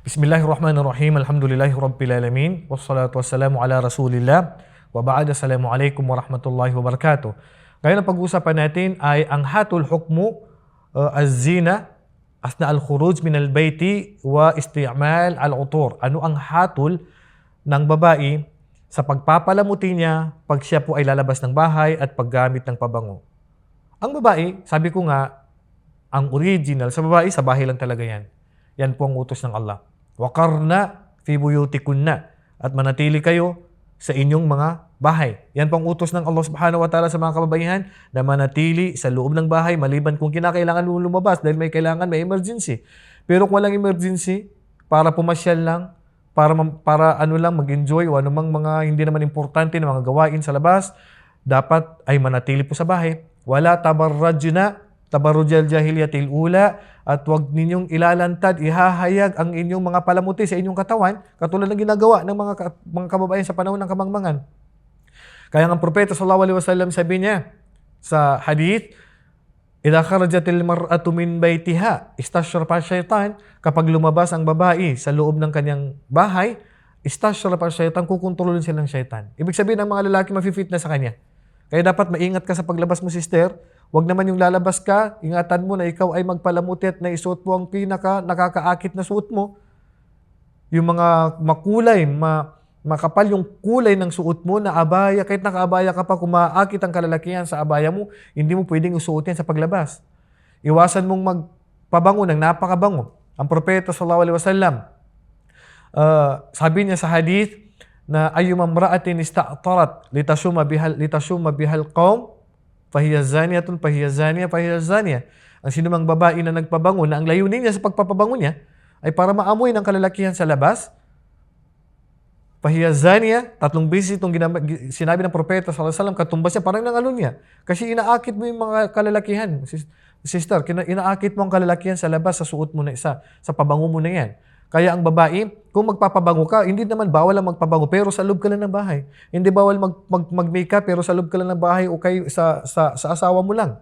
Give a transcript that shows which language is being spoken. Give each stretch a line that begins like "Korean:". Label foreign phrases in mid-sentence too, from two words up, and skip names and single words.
Arabic: بسم الله الرحمن الرحيم. الحمد لله رب والصلاة والسلام على رسول الله. وبعد. السلام عليكم ورحمة الله وبركاته.
Filipino: Ngayon ang pag-uusapan natin ay ang hatul
Arabic: حكم الزينة أثناء الخروج من البيت واستعمال العطور.
Filipino: Ano ang hatul ng babae sa pagpapalamuti niya pag siya po ay lalabas ng bahay at paggamit ng pabango? Ang babae, sabi ko nga, ang original sa babae, sa bahay lang talaga yan. Yan po ang utos ng Allah.
Arabic: وقرن في بيوتكن,
Filipino: at manatili kayo sa inyong mga bahay. Yan po ang utos ng Allah
Arabic: سبحانه وتعالى
Filipino: sa mga kababaihan, na manatili sa loob ng bahay maliban kung kinakailangan lumabas dahil may kailangan, may emergency. Pero kung walang emergency, para pumasyal lang, para ano lang, mag-enjoy o anumang mga hindi naman importante na mga gawain sa labas, dapat ay manatili po sa bahay.
Arabic: ولا تبرجن تبرج الجاهلية الأولى,
Filipino: at huwag ninyong ilalantad, ihahayag ang inyong mga palamuti sa inyong katawan, katulad ng ginagawa ng mga kababayan sa panahon ng kamangmangan. Kaya ang propeta
Arabic: صلى الله عليه وسلم,
Filipino: sabi niya sa hadith,
Arabic: إذا خرجت المرأة من بيتها استشرف الشيطان,
Filipino: kapag lumabas ang babae sa loob ng kanyang bahay,
Arabic: استشرف الشيطان,
Filipino: kukontrolin sila ng syaitan. Ibig sabihin, ang mga lalaki mafi-fit na sa kanya. Kaya dapat maingat ka sa paglabas mo, sister. Huwag naman yung lalabas ka, ingatan mo na ikaw ay magpalamuti at naisuot mo ang pinaka nakakaakit na suot mo. Yung mga makulay, makapal yung kulay ng suot mo na abaya, kahit nakaabaya ka pa, kung maakit ang kalalakihan sa abaya mo, hindi mo pwedeng usuot yan sa paglabas. Iwasan mong magpabango ng napakabango. Ang propeta
Arabic: صلى الله عليه وسلم,
Filipino: sabi niya sa hadith, na
Arabic: أيما امرأة استعطرت لتشم بها القوم فهي زانية فهي زانية فهي زانية.
Filipino: Ang sinumang babae na nagpabango, na ang layunin niya sa pagpapabango niya ay para maamoy ng kalalakihan sa labas,
Arabic: فهي زانية,
Filipino: 3 beses itong sinabi ng propeta
Arabic: صلى الله عليه وسلم,
Filipino: katumbas niya parang ng alon niya. Kasi inaakit mo yung mga kalalakihan. Sister, inaakit mo ang kalalakihan sa labas, sa suot mo na isa, sa pabango mo na yan. Kaya ang babae, kung magpapabango ka, hindi naman bawal ang magpabango, pero sa loob ka lang ng bahay. Hindi bawal mag-makeup, pero sa loob ka lang ng bahay o kayo sa asawa mo lang.